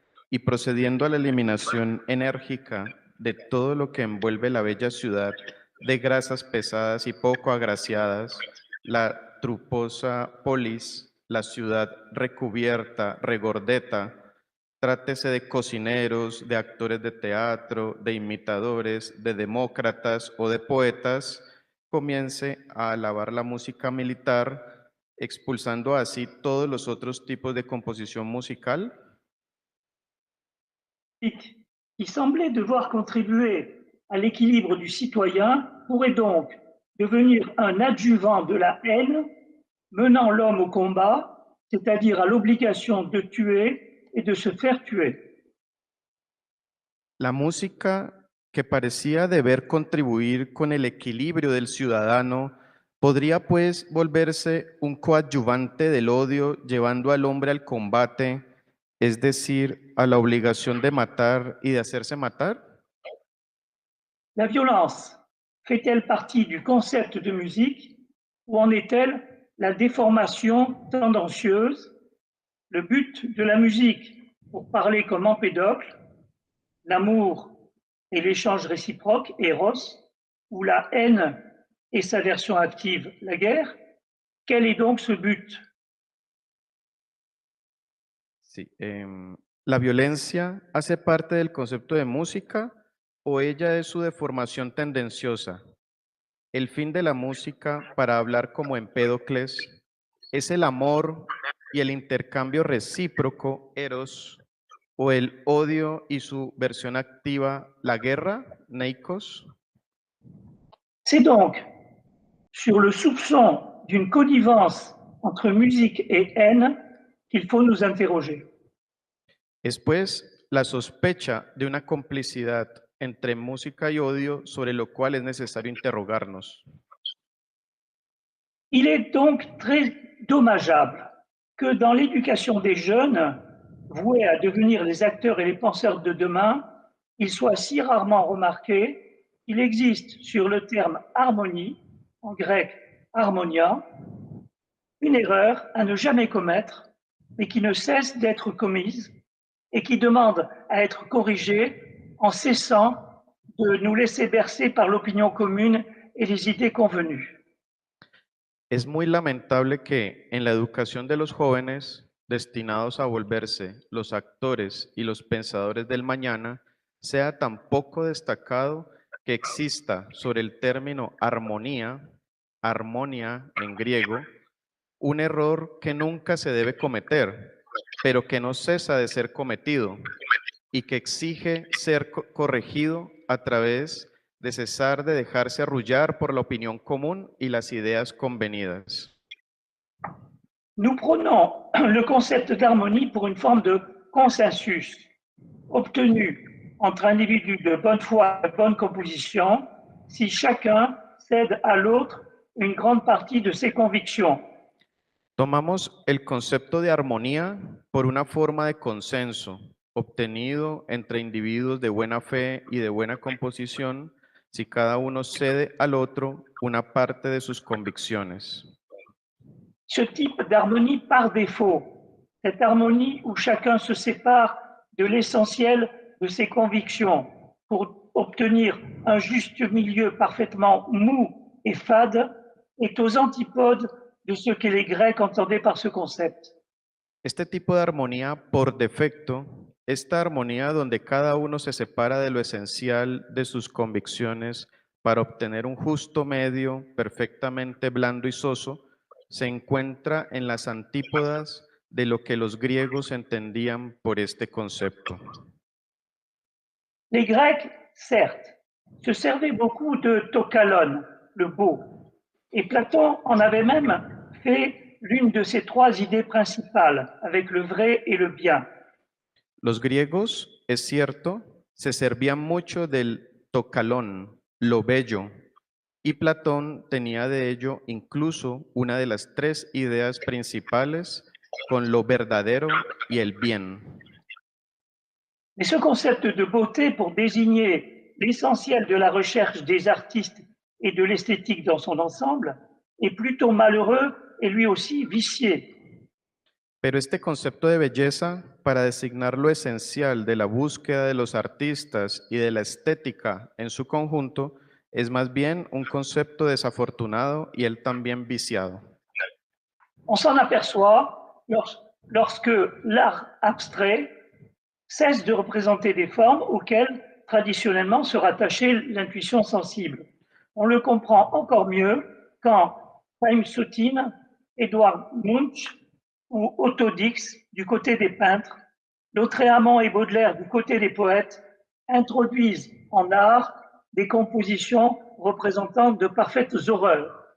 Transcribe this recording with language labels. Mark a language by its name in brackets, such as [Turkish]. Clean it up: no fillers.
[Spanish] y procediendo a la eliminación enérgica de todo lo que envuelve la bella ciudad de grasas pesadas y poco agraciadas, la truposa polis, la ciudad recubierta, regordeta, trátese de cocineros, de actores de teatro, de imitadores, de demócratas o de poetas, comience a alabar la música militar, expulsando así todos los otros tipos de composición musical? [French] Qui semblait devoir contribuer à l'équilibre du citoyen pourrait donc devenir un adjuvant de la haine, menant l'homme au combat, c'est-à-dire à l'obligation de tuer et de se faire tuer. [Spanish] La música, que parecía deber contribuir con el equilibrio del ciudadano, podría pues volverse un coadyuvante del odio, llevando al hombre al combate, es decir, a la obligación de matar y de hacerse matar? [French] La violence fait-elle partie du concept de musique ou en est-elle la déformation tendancieuse? Le but de la musique, pour parler comme Empédocle, l'amour et l'échange réciproque, Eros, ou la haine et sa version active, la guerre. Quel est donc ce but? [Spanish] Sí, ¿la violencia hace parte del concepto de música o ella es su deformación tendenciosa? El fin de la música, para hablar como Empédocles, es el amor y el intercambio recíproco, eros, o el odio y su versión activa, la guerra, neikos. [French] C'est donc sur le soupçon d'une connivence entre musique et haine qu'il faut nous interroger. [Spanish] Es pues la sospecha de una complicidad entre música y odio sobre lo cual es necesario interrogarnos. [French] Il est donc très dommageable que dans l'éducation des jeunes, voués à devenir les acteurs et les penseurs de demain, il soit si rarement remarqué qu'il existe sur le terme harmonie, en grec harmonia, une erreur à ne jamais commettre, mais qui ne cesse d'être commise et qui demande à être corrigée en cessant de nous laisser bercer par l'opinion commune et les idées convenues. [Spanish] Es muy lamentable que en la educación de los jóvenes, destinados a volverse los actores y los pensadores del mañana, sea tan poco destacado que exista sobre el término armonía, armonia en griego, un error que nunca se debe cometer, pero que no cesa de ser cometido y que exige ser corregido a través de cesar de dejarse arrullar por la opinión común y las ideas convenidas. [French] Nous prenons le concept d'harmonie pour une forme de consensus obtenu entre individus de bonne foi et de bonne composition si chacun cède à l'autre une grande partie de ses convictions. [Spanish] Tomamos el concepto de armonía por una forma de consenso obtenido entre individuos de buena fe y de buena composición si cada uno cede al otro una parte de sus convicciones. [French] Ce type d'harmonie par défaut, cette harmonie où chacun se sépare de l'essentiel de ses convictions pour obtenir un juste milieu parfaitement mou et fade, est aux antipodes de ce que les Grecs entendaient par ce concept. [Spanish] Este tipo de armonía por defecto, esta armonía donde cada uno se separa de lo esencial de sus convicciones para obtener un justo medio perfectamente blando y soso, se encuentra en las antípodas de lo que los griegos entendían por este concepto. [French] Les Grecs, certes, se servaient beaucoup de tokalon, le beau, et Platon en avait même fait l'une de ses trois idées principales avec le vrai et le bien. [Spanish] Los griegos, es cierto, se servían mucho del tocalón, lo bello, y Platón tenía de ello incluso una de las tres ideas principales con lo verdadero y el bien. [French] Mais ce concept de beauté pour désigner l'essentiel de la recherche des artistes et de l'esthétique dans son ensemble est plutôt malheureux et lui aussi vicié. [Spanish] Pero este concepto de belleza, para designar lo esencial de la búsqueda de los artistas y de la estética en su conjunto, es más bien un concepto desafortunado y él también viciado. [French] On s'en aperçoit lorsque l'art abstrait cesse de représenter des formes auxquelles traditionnellement se rattachait l'intuition sensible. On le comprend encore mieux quand Chaim Soutine, Edouard Munch ou Otto Dix, du côté des peintres, Lautréamont et Baudelaire, du côté des poètes, introduisent en art des compositions représentant de parfaites horreurs.